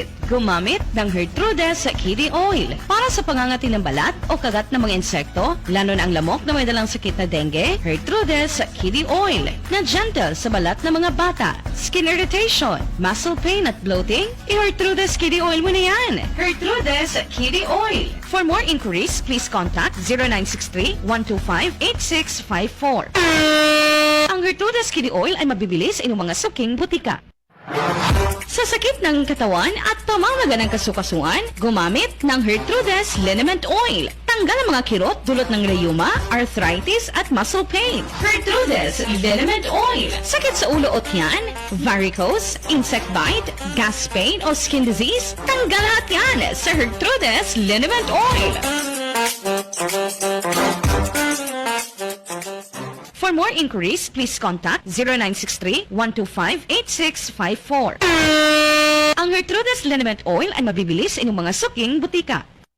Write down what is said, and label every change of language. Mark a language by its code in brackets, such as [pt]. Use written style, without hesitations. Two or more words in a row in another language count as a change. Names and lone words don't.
[tl] Gumamit ng Gertrudes Kiddie Oil para sa pangangati ng balat o kagat ng mga insekto, lalo na ang lamok na may dalang sakit na dengue. Gertrudes Kiddie Oil na gentle sa balat ng mga bata. [en] Skin irritation, muscle pain [tl] at bloating, i-Gertrudes Kiddie Oil mo na yan. Gertrudes Kiddie Oil. [en] For more inquiries, please contact 0963-125-8654. [tl] Ang Gertrudes Kiddie Oil ay mabibili sa inyong mga suking butika. Sa sakit ng katawan at pamamaga ng kasukasuan, gumamit ng Gertrudes Liniment Oil. Tanggal ang mga kirot dulot ng rheuma, arthritis at [en] muscle pain. [tl] Gertrudes Liniment Oil. Sakit sa ulo o tiyan, varicose, [en] insect bite, gas pain [tl] o [en] skin disease, [tl] tanggal lahat yan sa Gertrudes Liniment Oil. [en] For more inquiries, please contact 0963-125-8654. [tl] Ang Gertrudes Liniment Oil ay mabibili sa inyong mga suking butika.